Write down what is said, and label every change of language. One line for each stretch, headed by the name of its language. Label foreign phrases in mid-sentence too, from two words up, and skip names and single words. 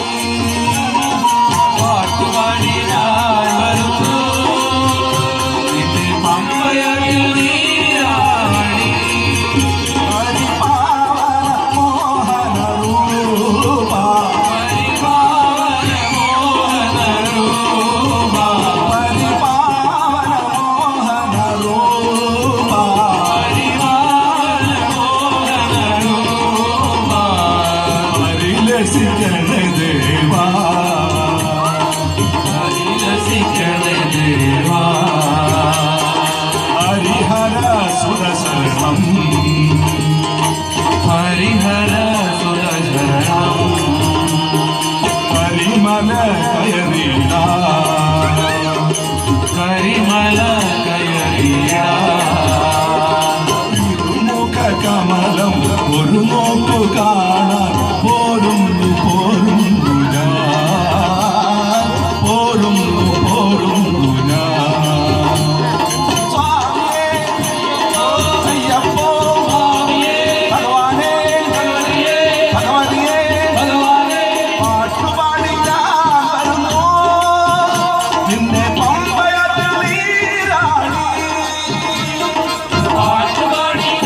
Malayalam: പാട്ടുപാടി ഞാൻ വരുന്നു നിന്റെ പമ്പയാറ്റിൽ നീരാടി പരിപാവന മോഹന രൂപ പരിപാവന മോഹന രൂപ പരിപാവന മോഹന രൂപ
Sanskrit: देवा देवा हरिहर सुरशरणम हरिहर सुरशरणम परिमल कयरीरा परिमल कयरीरा मुख कमलम
Malayalam: ഒരു നോക്കു കാണാൻ പോരുന്നു പോരുന്നു ഞാൻ പോരുന്നു പോരുന്നു ഞാൻ സ്വാമിയേ അയ്യപ്പോ ഭഗവാനേ ഭഗവതിയേ പാട്ടുപാടി ഞാൻ വരുന്നു നിന്നെ പമ്പയാറ്റിൽ നീരാടി പാട്ടുപാടി